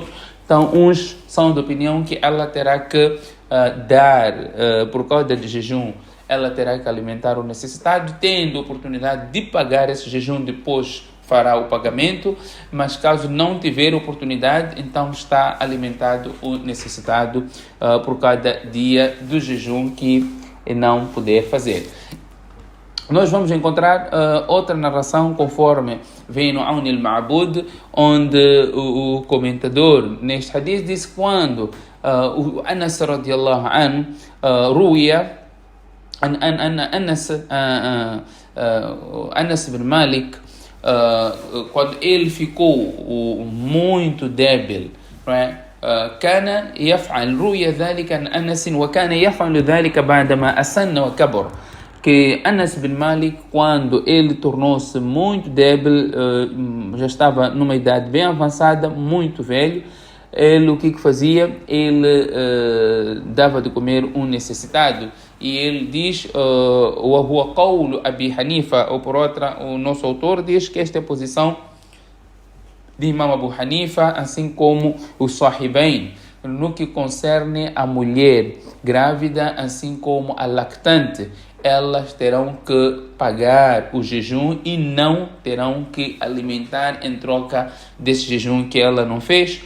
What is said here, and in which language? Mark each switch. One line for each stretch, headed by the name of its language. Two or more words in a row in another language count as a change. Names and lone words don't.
Portuguese: Então, uns são de opinião que ela terá que dar, por causa de jejum, ela terá que alimentar o necessitado, tendo oportunidade de pagar esse jejum, depois fará o pagamento, mas caso não tiver oportunidade, então está alimentado o necessitado por cada dia do jejum que não puder fazer. Nós vamos encontrar outra narração conforme vem no Awn al-Ma'bud, onde o comentador neste hadith diz quando o Anas
Arabic: رضي الله عنه
Portuguese: ruia Anas bin Malik, quando ele ficou muito débil, não é?
Arabic: كان يفعل رؤيا ذلك عن أنس وكان يفعل ذلك بعدما أسن وكبر.
Portuguese: Que Anas bin Malik, quando ele tornou-se muito débil, já estava numa idade bem avançada, muito velho, ele o que fazia? Ele dava de comer um necessitado. E ele diz,
Arabic: وهو قول أبي حنيفة,
Portuguese: ou por outra, o nosso autor diz que esta é a posição de Imam Abu Hanifa, assim como o Sahibain, no que concerne a mulher grávida, assim como a lactante. Elas terão que pagar o jejum e não terão que alimentar em troca desse jejum que ela não fez.